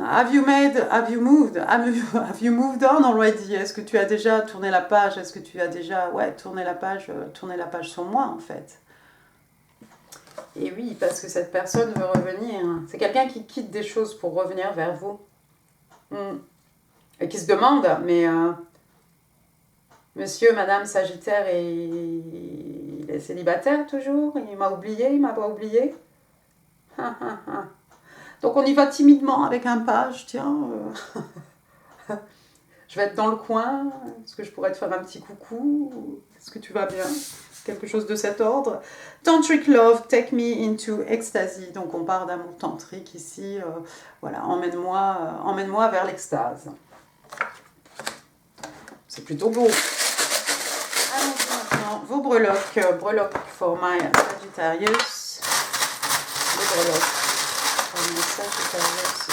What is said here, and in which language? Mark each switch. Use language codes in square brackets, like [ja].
[en] Have you moved on already? [fr] Est-ce que tu as déjà tourné la page? Est-ce que tu as déjà, tourné la page sur moi, en fait? Et oui, parce que cette personne veut revenir. C'est quelqu'un qui quitte des choses pour revenir vers vous. Et qui se demande, mais monsieur, madame Sagittaire, il est célibataire toujours? Il m'a oublié, il m'a pas oublié? Donc on y va timidement avec un page, tiens. Je vais être dans le coin. Est-ce que je pourrais te faire un petit coucou? Est-ce que tu vas bien? Quelque chose de cet ordre. [en] Tantric love, take me into ecstasy. [fr] Donc on part d'amour tantrique ici. Voilà, emmène-moi vers l'extase. C'est plutôt beau. Allons-y maintenant. Vos breloques. [en] Breloques for my Sagittarius. [fr] Les breloques. [en] For my Sagittarius.